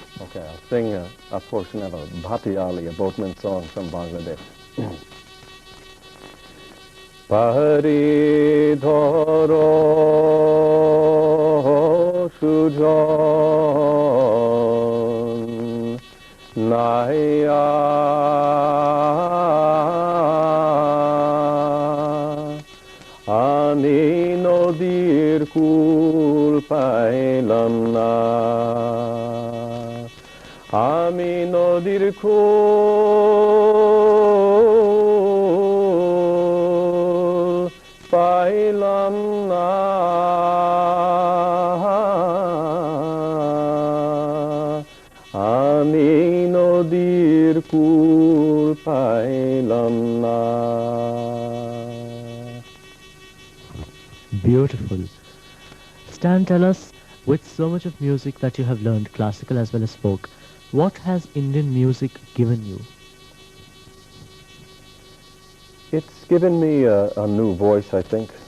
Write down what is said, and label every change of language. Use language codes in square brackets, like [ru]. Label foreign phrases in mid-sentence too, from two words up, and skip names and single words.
[en] Okay, I'll sing a portion of a Bhati Ali, a boatman song from Bangladesh. [bn] পাহারি ধরো সুজন নায়া আনি নদীর কূল paইলাম না আমি নদীর কূল পাইলাম না আমি নদীর কূল পাইলাম না [en] Beautiful. Stan, tell us, with so much of music that you have learned, classical as well as folk, what has Indian music given you? It's given me a new voice, I think.